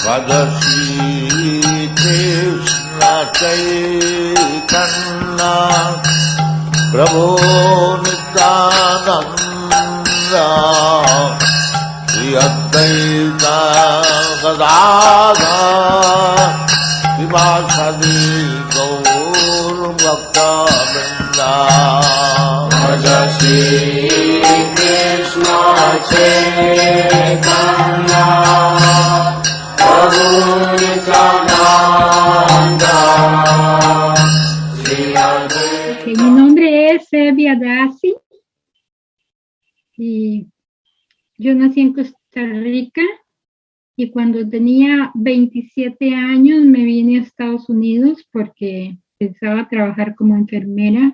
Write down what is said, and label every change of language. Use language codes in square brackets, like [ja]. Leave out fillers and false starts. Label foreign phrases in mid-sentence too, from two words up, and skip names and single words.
[sa] Bhagavati Krishna Chaitanya Prabhu Nityananda Shri Advaita Gadadhar Srivasadi Gaur Bhakta Vrinda Bhagavati Krishna Chaitanya Prabhu Nityananda Shri Advaita. [es] Mi nombre es Sevia Dasi y yo nací en Costa Rica y cuando tenía 27 años me vine a Estados Unidos porque pensaba trabajar como enfermera.